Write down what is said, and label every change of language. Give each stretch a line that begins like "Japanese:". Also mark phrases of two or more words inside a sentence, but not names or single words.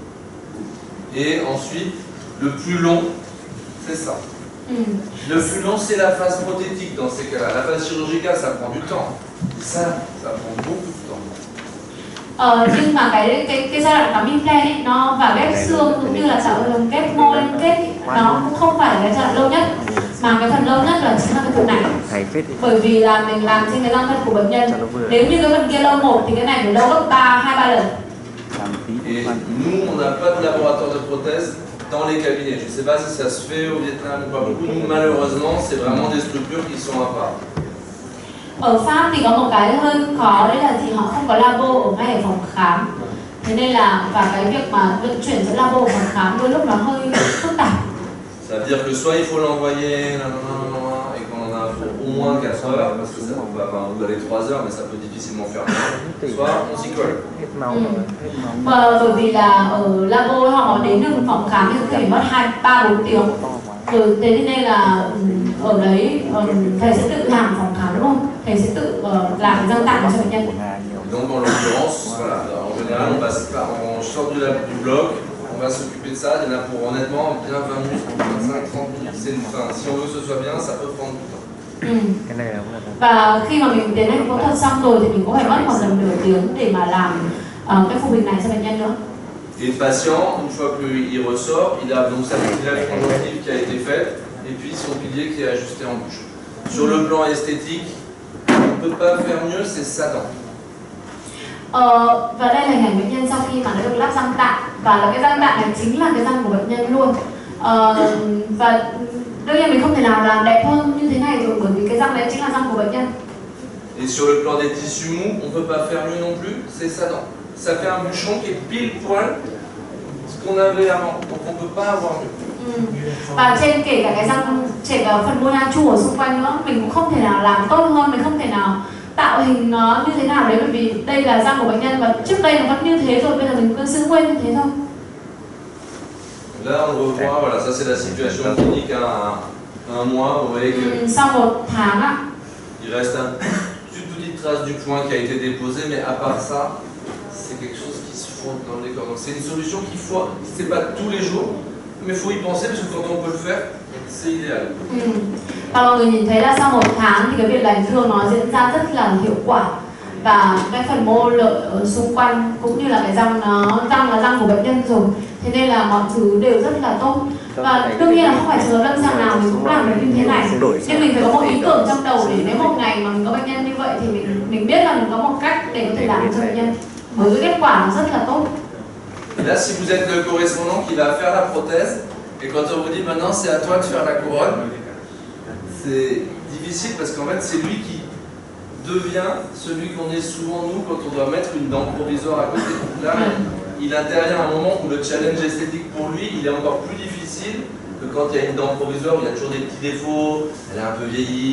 French: Et ensuite, le plus long, c'est ça. Le plus long, c'est la phase prothétique dans ces cas-là. La phase chirurgicale, ça prend du temps. Ça prend beaucoup de temps.
Vietnamese: Nhưng mà cái giai đoạn cắm implant ấy, nó và ghép xương cũng như là ghép mô liên kết ấy, nó cũng không phải là cái giai đoạn lâu nhất, mà cái phần lâu nhất là chính là cái phần này. Bởi vì là mình làm trên cái răng thật của bệnh nhân. Nếu như cái phần kia lâu 1 thì cái này phải lâu gấp 2-3 lần.
French: Et nous, on n'a pas de laboratoire de prothèses dans les cabinets. Je ne sais pas si ça se fait au Vietnam ou pas beaucoup. Nous, malheureusement, c'est vraiment des structures qui sont à part.
Vietnamese: Ở Pháp thì có một cái hơi khó, đấy là họ không có labo ở ngay ở phòng khám. Thế nên là và cái việc mà vận chuyển giữa labo và phòng khám đôi lúc nó hơi phức tạp.
French: Ça veut dire que soit il faut l'envoyer et qu'on en a pour au moins 4 heures, parce que ça va aller 3 heures, mais ça peut difficilement faire moins. Soit on s'y colle.
Vietnamese: Và bởi vì là ở labo họ đến được phòng khám thì có thể mất 2-3-4 tiếng. Rồi thế nên là ở đấy thầy sẽ tự làm phòng khám đúng không? Thầy sẽ tự làm răng tạm cho bệnh nhân.
French: Donc en l'occurrence, voilà, en général on sort du bloc, on va s'occuper de ça, il y en a pour honnêtement bien 20 minutes, 25-30 minutes, c'est une fin. Si on veut que ce soit bien, ça peut prendre du temps.
Vietnamese: Và khi mà mình tiến hành phẫu thuật xong rồi thì mình cũng phải mất khoảng tầm nửa tiếng để mà làm cái phụ hình này cho bệnh nhân nữa.
French: Et le patient, une fois qu'il ressort, il a donc sa mutilation conjonctive qui a été faite, et puis son pilier qui est ajusté en bouche. Sur le plan esthétique, on ne peut pas faire mieux, c'est sa dent.
Vietnamese: Và đây là hình ảnh bệnh nhân sau khi mà đã được lắp răng tạm, và là cái răng tạm này chính là cái răng của bệnh nhân luôn. Và đương nhiên mình không thể nào làm đẹp hơn như thế này rồi, bởi vì cái răng đấy chính là răng của bệnh nhân.
French: Et sur le plan des tissus mous, on ne peut pas faire mieux non plus, c'est sa dent. Ça fait un bouchon qui est pile poil ce qu'on avait avant, donc on ne peut pas avoir mieux.
Vietnamese: Và trên kể cả cái răng, kể cả phần mô nha chu ở xung quanh nữa, mình cũng không thể nào làm tốt hơn, mình không thể nào tạo hình nó như thế nào đấy, bởi vì đây là răng của bệnh nhân và trước đây nó vẫn như thế rồi, bây giờ mình cứ giữ nguyên như thế thôi.
French: Là on revoit, voilà, ça c'est la situation clinique à un mois, vous voyez que
Vietnamese: Sau 1 tháng ạ.
French: il reste une petite trace du point qui a été déposée, mais à part ça, c'est quelque chose qui se fonde dans le décor. Donc c'est une solution qu'il faut, c'est pas tous les jours, mais il faut y penser parce que quand on peut le faire, c'est idéal.
Vietnamese: Và mọi người nhìn thấy là sau 1 tháng thì cái việc lành thương nó diễn ra rất là hiệu quả, và cái phần mô lợi ở xung quanh cũng như là cái răng là răng của bệnh nhân rồi, thế nên là mọi thứ đều rất là tốt. Và đương nhiên là không phải trường hợp lâm sàng nào mình cũng làm được như thế này, nhưng mình phải có một ý tưởng trong đầu để nếu một ngày mà mình có bệnh nhân như vậy thì mình biết là mình có một cách để có thể làm cho bệnh nhân, bởi cái kết quả nó rất là tốt.
French: Là, si vous êtes le correspondant qui va faire la prothèse, et quand on vous dit maintenant c'est à toi de faire la couronne, c'est difficile parce qu'en fait c'est lui qui devient celui qu'on est souvent nous quand on doit mettre une dent provisoire à côté. Là, il intervient à un moment où le challenge esthétique pour lui, il est encore plus difficile que quand il y a une dent provisoire où il y a toujours des petits défauts, elle est un peu vieillie.